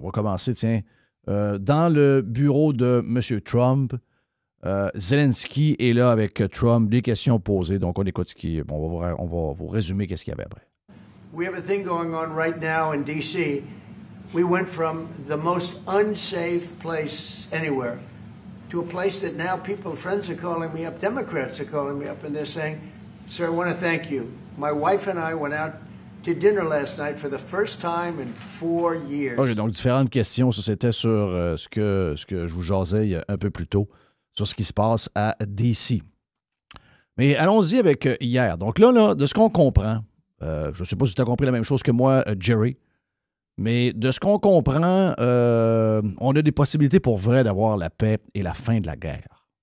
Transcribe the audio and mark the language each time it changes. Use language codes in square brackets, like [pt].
[fr] On va commencer, dans le bureau de M. Trump. Zelensky est là avec Trump, des questions posées. Donc, on écoute ce qui est. Bon, on va vous résumer qu'est-ce qu'il y avait après. [en] We have a thing going on right now in D.C. We went from the most unsafe place anywhere to a place that now friends are calling me up, Democrats are calling me up, and they're saying, "Sir, I want to thank you. My wife and I went out to dinner last night for the first time in 4 years." [fr] OK, donc différentes questions. Ça, c'était sur ce que je vous jasais un peu plus tôt, sur ce qui se passe à D.C. Mais allons-y avec hier. Donc là, de ce qu'on comprend, je ne sais pas si tu as compris la même chose que moi, Jerry, mais de ce qu'on comprend, on a des possibilités pour vrai d'avoir la paix et la fin de la guerre.